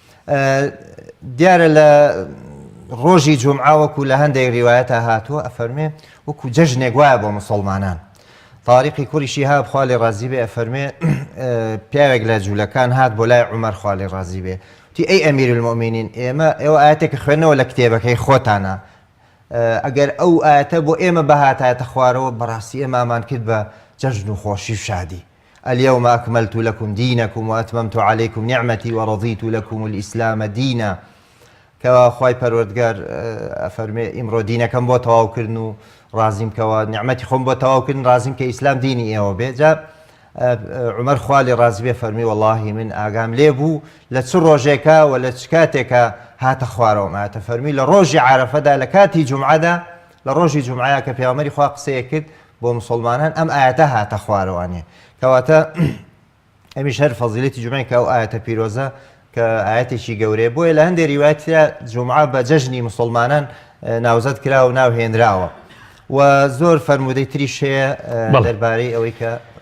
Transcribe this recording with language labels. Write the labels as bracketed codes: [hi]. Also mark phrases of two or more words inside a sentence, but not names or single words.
[ckb] دیارە لە ڕۆژی جومعە وەکو لە هەندێک ڕیوایەتە هاتووە ئەفەرمێ وەکو جەژنێک وایە بۆ مسڵمانان تاریقی کوڕی شیهاب خوا لێ ڕازی بێ ئەفەرمێ پیاوێک لە جوولەکان هات بۆ لای عومەر خوا لێ ڕازی بێ وتی ئەی [ar] ئەمیر المؤمنین [ckb] ئێوە ئاەتێکە خوێنەوە لە کتێبەکەی خۆتانە ئەگەر ئەو ئاەتە بۆ ئێمە بەهاتایەتە خوارەوە بەڕاستی ئێمامان کرد بە جەژن و خۆشی و شادی [ar] اليوم أكملت لكم دينكم وأتممت عليكم نعمتي ورضيت لكم الإسلام دينا [ckb] کەوا خوای پەروەردگار ئەفەرمێ ئیمڕۆ دینەکەم بۆ تەواوکردن و ڕازیم کەوا نیعمەتی خۆم بۆ تەواوکردن ڕازیم کە ئیسلام دینی ئێوە بێ جا عومەر خوا لێ ڕازی بێ فەرمی وەڵاهی من ئاگام لێ بوو لە چ ڕۆژێکە و لە چ کاتێکە هاتە خوارەوە ماتە فەرمی لە ڕۆژی عارەفەدا لە کاتی جومعەدا لە ڕۆژی جومعەیە کە پێغەمبەری خوا قسەیە کرد بۆ مسڵمانان ئەم ئاەتە هاتە خوارەوانێ کەواتە ئەمیش هەر فەزیلەتی جومعەی کە ئەو ئاەتە پیرۆزە کە ئاەتێکی گەورەیە بۆیە لە هەندێک ریوایەتدا جومعە بە جەژنی مسڵمانان ناوزەت کراوە و ناوهێنراوە و زۆر فەرمودەی تریش هەیە دەربارەی ئەوەی کە